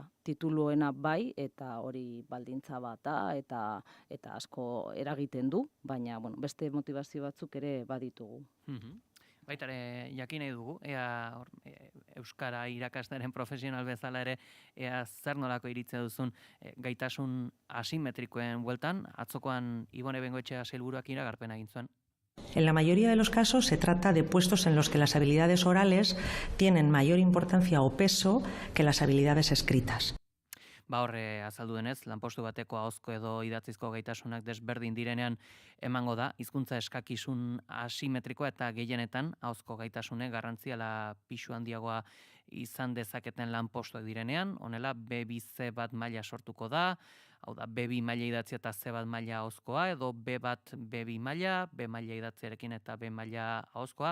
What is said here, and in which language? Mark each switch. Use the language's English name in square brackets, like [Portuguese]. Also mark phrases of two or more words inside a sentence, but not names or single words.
[Basque] Tituluena bai, eta hori baldintza bata, eta asko eragiten du, baina beste motivazio batzuk ere baditugu. Baitare jakin nahi dugu, ea Euskara irakaslearen profesional bezala ere, ea zer nolako iritze duzun gaitasun asimetrikoen bueltan, atzokoan Ibone Bengoetxea sailburuak iragarpena egin zuen. [Spanish] En la mayoría de los casos se trata de puestos en los que las habilidades orales tienen mayor importancia o peso que las habilidades escritas. [Basque] Horre azaldu denez, lanpostu bateko ahozko edo idatzizko gaitasunak desberdin direnean emango da, hizkuntza eskakizun asimetrikoa eta gehienetan ahozko gaitasune garrantziala pixu handiagoa izan dezaketen lanpostuak direnean, honela B2 bat maila sortuko da, hau da B2 maila idatzia eta C bat maila ahozkoa, edo B bat B2 maila, B maila idatziarekin eta B maila ahozkoa.